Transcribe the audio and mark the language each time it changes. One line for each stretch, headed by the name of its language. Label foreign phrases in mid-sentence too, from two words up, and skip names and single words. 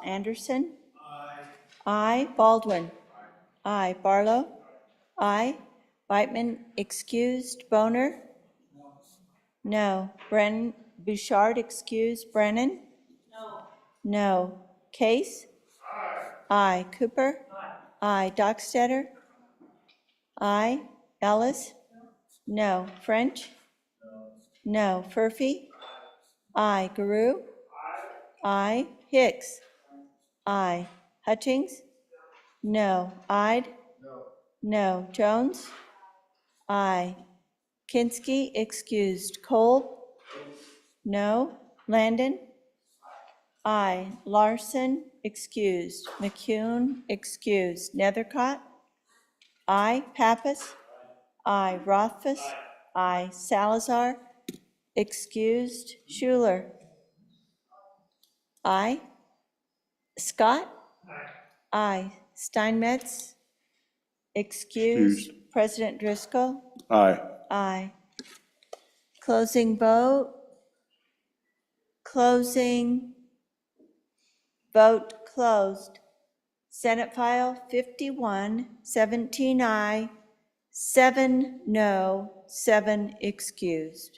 English: Anderson? Aye. Aye. Baldwin? Aye. Barlow? Aye. Whitman excused. Boner? No. Brennan, Bouchard excused. Brennan? No. No. Case? Aye. Aye. Cooper? Aye. Dockstetter? Aye. Ellis? No. French? No. Furphy? Aye. Guru? Aye. Hicks? Aye. Hutchings? No. Ide? No. Jones? Aye. Kinski excused. Cole? No. Landon? Aye. Larson excused. McCune excused. Nethercott? Aye. Pappas? Aye. Rothfuss? Aye. Salazar excused. Schuler? Aye. Scott? Aye. Steinmetz? Excused. President Driscoll? Aye. Aye. Closing vote. Closing. Vote closed. Senate File 51, 17 aye, 7 no, 7 excused.